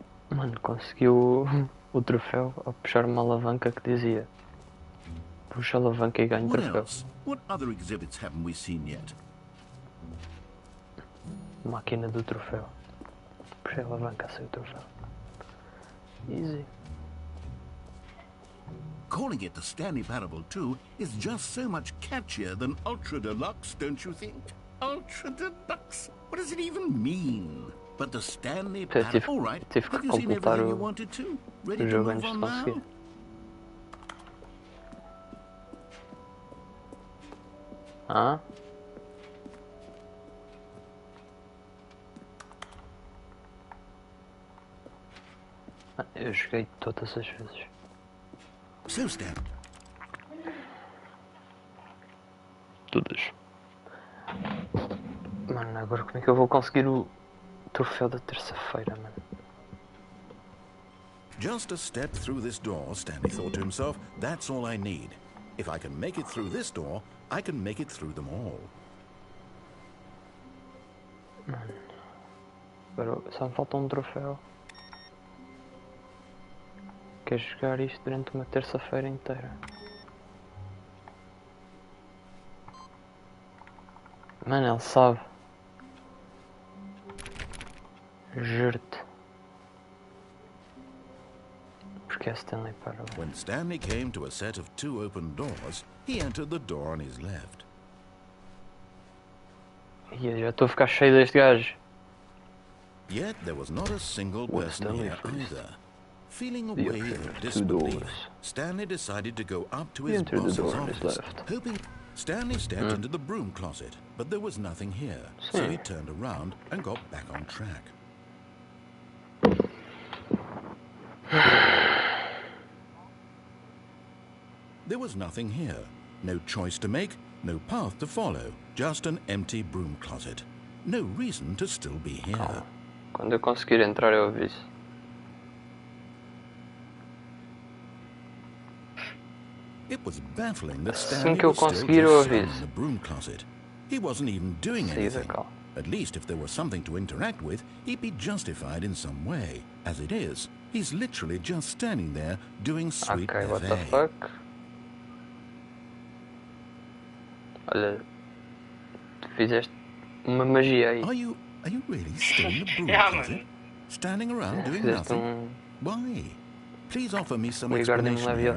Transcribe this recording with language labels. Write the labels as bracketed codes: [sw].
[pt] Mano, conseguiu o troféu a puxar uma alavanca que dizia: puxa a alavanca e ganha o [en] What [pt] troféu. [en] else? What other exhibits haven't we seen yet? [pt] Máquina do troféu. Puxei a alavanca, saiu o troféu. [en] Easy. Calling it the Stanley Parable 2 is just so much catchier than Ultra Deluxe, don't you think? Ultra Deluxe? What does it even mean? But the Stanley Parable... All right, have you seen everything you wanted to? Ready to move on now? Ah? [pt] Eu joguei todas as vezes. [en] So, Stan. [pt] Todas. Mano, agora como é que eu vou conseguir o troféu da terça-feira, mano? [en] Just a step through this door, Stanley thought to himself, that's all I need. If I can make it through this door, I can make it through them all. [pt] Mano, agora só me falta um troféu. Quero jogar isto durante uma terça-feira inteira. Mano, ele sabe. Juro-te. Porque é Stanley Parable. [en] When Stanley came to a set of 2 open doors, he entered the door on his left. [pt] E eu já estou a ficar cheio deste gajo. [en] Yet there was not a single person here either. Feeling a wave of disbelief, Stanley decided to go up to his boss's office, hoping... Stanley stepped into the broom closet, but there was nothing here, so he turned around and got back on track. There was nothing here. No choice to make, no path to follow, just an empty broom closet. No reason to still be here. [pt] Calma. Quando eu conseguir entrar eu aviso. [en] It was baffling that Stanley was still just sitting in the broom closet. He wasn't even doing anything. At least if there was something to interact with, he'd be justified in some way. As it is, he's literally just standing there doing sweet Okay, what FA. the fuck? [pt] Olha, tu fizeste uma magia aí. [en] Are you really still in the broom closet? Standing around doing nothing? Why? Please offer me some explanation here.